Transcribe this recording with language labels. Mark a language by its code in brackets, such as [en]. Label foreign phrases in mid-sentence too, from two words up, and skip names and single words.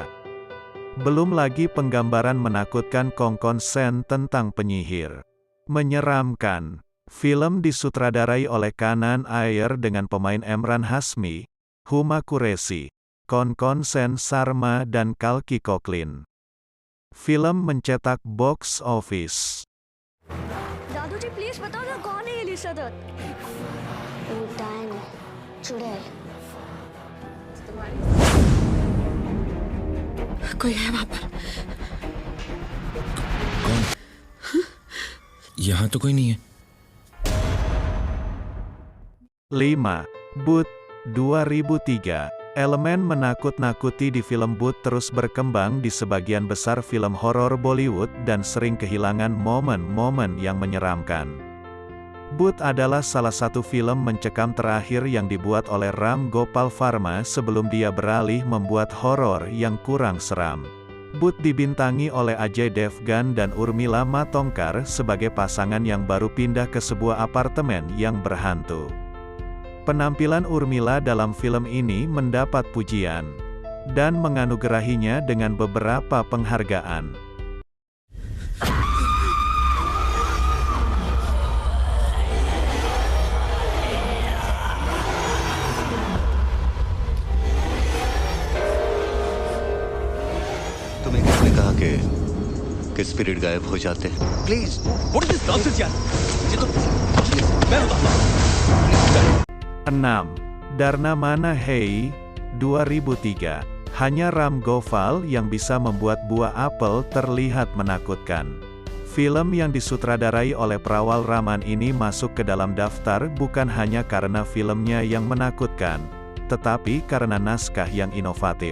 [id] Belum lagi penggambaran menakutkan Kongkon Sen tentang penyihir. Menyeramkan. Film disutradarai oleh Kanan Ayer dengan pemain Emran Hasmi, Huma Qureshi, Kongkon Sen Sarma dan Kalki Koklin. Film mencetak [en] box office. [hi] दादू जी प्लीज बताओ ना कौन है ये लिसा दत्त? वो डायन है, चुड़ैल। कोई है वहां पर? कौन? यहाँ तो कोई नहीं है। [id] 5. Boot, 2003. Elemen menakut-nakuti di film Boot terus berkembang di sebagian besar film horor Bollywood dan sering kehilangan momen-momen yang menyeramkan. Boot adalah salah satu film mencekam terakhir yang dibuat oleh Ram Gopal Varma sebelum dia beralih membuat horor yang kurang seram. Boot dibintangi oleh Ajay Devgan dan Urmila Matondkar sebagai pasangan yang baru pindah ke sebuah apartemen yang berhantu. Penampilan Urmila dalam film ini mendapat pujian dan menganugerahinya dengan beberapa penghargaan. [hi] तुम्हें किसने कहा कि स्पिरिट गायब हो जाते हैं? [en] please, what is this nonsense यार? [hi] ये तो मैं बताता हूं। [id] 6. Darna Mana Hey, 2003. Hanya Ram Gopal yang bisa membuat buah apel terlihat menakutkan. Film yang disutradarai oleh Prawal Raman ini masuk ke dalam daftar bukan hanya karena filmnya yang menakutkan, tetapi karena naskah yang inovatif.